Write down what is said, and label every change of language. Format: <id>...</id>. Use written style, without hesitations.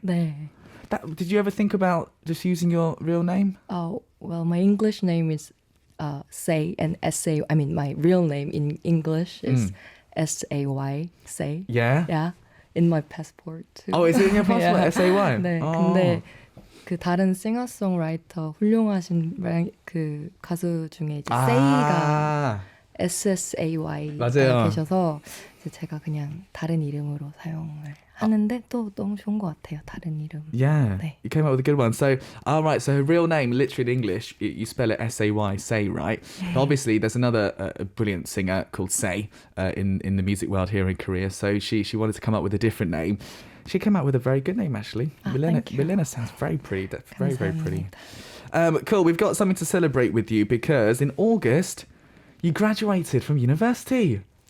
<ko>네.</ko> <en>Did you ever think about just using your real name? Well, my English name is Say and S-A. I mean, my real name in English is S-A-Y. Say. Yeah? Yeah. In my passport too. Oh, is it in your passport? Yeah. S-A-Y?</en> <ko>네. 근데 그 다른 singer-songwriter 훌륭하신 그 가수 중에 이제 Say가 SSAY 맞아요. 계셔서 이제 제가 그냥 다른 이름으로 사용을 하는데 또 너무 좋은 것 같아요. 다른 이름.</ko> <en>Yeah,</en> <ko>네.</ko> <en>you came up with a good one. So, right, so her real name, literally in English, you spell it S-A-Y, Say, right? But obviously, there's another brilliant singer called Say in the music world here in Korea. So she wanted to come up with a different name. She came out with a very good name, actually. Milena sounds very pretty. That's very, very pretty. Cool, we've got something to celebrate with you because in August, you graduated from university.</en>